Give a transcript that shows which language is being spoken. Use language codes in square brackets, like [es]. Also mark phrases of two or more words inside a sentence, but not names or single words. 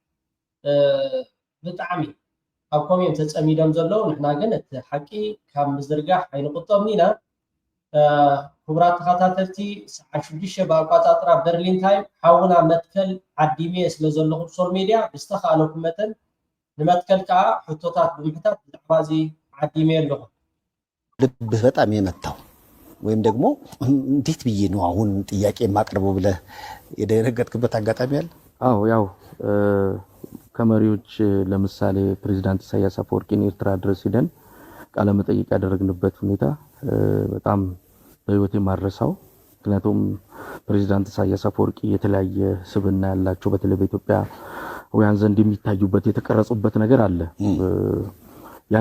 [ti] ብጣዕሚ ኣብ ኮሜንት ተፀሚዶም ዘለዉ ንሕና ግን እቲ ሓቂ ካብ ምዝርጋሕ ኣይንቁጠብኒ ኢና ክቡራት ተኸታተልቲ ሰዓት 6 ብኣቆፃፅራ በርሊን ታይም ሓውና መትከል ዓዲሜ ስለ ዘለኹም [en] social media [ti] ብዝተኻእለኩም መጠን ንመትከል ከዓ ሕቶታት ብምሕታት ብዛዕባ እዚ ዓዲሜ ኣለኹ [am] ልብህ በጣም የመታው ወይም ደግሞ እንዴት ብዬ ነው አሁን ጥያቄ የማቀርበው ብለህ የደረገጥክበት አጋጣሚ አለ? አዎ ያው ከመሪዎች ለምሳሌ ፕሬዝዳንት ኢሳያስ አፈወርቂን ኤርትራ ድረስ ሄደን ቃለ መጠይቅ ያደረግንበት ሁኔታ በጣም በህይወቴ ማረሳው ምክንያቱም ፕሬዝዳንት ኢሳያስ አፈወርቂ የተለያየ ስብዕና ያላቸው በተለይ በኢትዮጵያውያን ዘንድ የሚታዩበት የተቀረጹበት ነገር አለ ያን